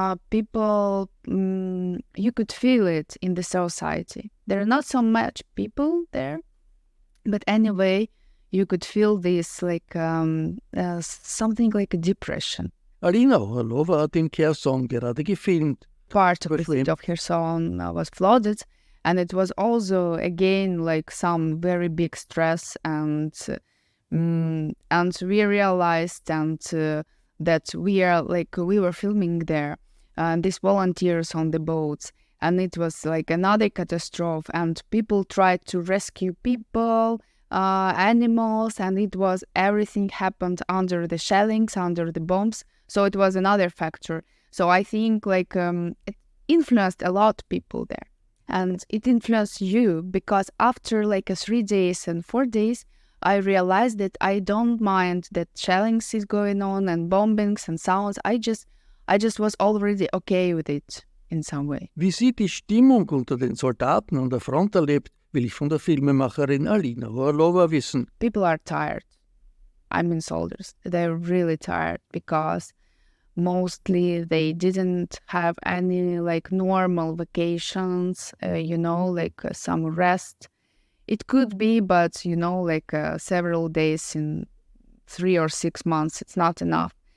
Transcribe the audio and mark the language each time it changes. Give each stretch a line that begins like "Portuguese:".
English: People, you could feel it in the society. There are not so much people there, but anyway, you could feel this something like a depression.
German: Alina Horlowa hat in Kherson gerade gefilmt.
English: Part of the city of Kherson was flooded, and it was also again like some very big stress, and we realized that we were filming there, and these volunteers on the boats, and it was like another catastrophe, and people tried to rescue people, animals, and everything happened under the shellings, under the bombs. So it was another factor. So I think it influenced a lot of people there, and it influenced you, because after 3 days and 4 days, I realized that I don't mind that shellings is going on and bombings and sounds. I just was already okay with it in some way.
German: Wie sie die Stimmung unter den Soldaten an der Front erlebt, will ich von der Filmemacherin Alina Horlowa wissen.
English: People are tired. Soldiers. They're really tired because mostly they didn't have any normal vacations, some rest. It could be, but several days in 3 or 6 months, it's not enough.